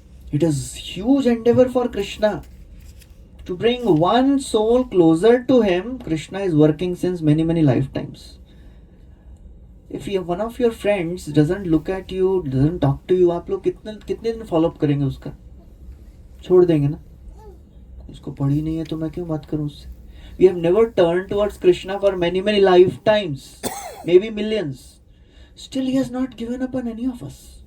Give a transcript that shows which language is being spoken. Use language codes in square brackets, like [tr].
[en] It is huge endeavor for Krishna. To bring one soul closer to him, Krishna is working since many, many lifetimes. If one of your friends doesn't look at you, doesn't talk to you, [hi] आप लोग कितने दिन follow up करेंगे उसका? छोड़ देंगे ना? उसको पढ़ी नहीं है तो मैं क्यों बात करूं उससे? [en] We have never turned towards Krishna for many, many lifetimes, maybe millions. Still, he has not given up on any of us.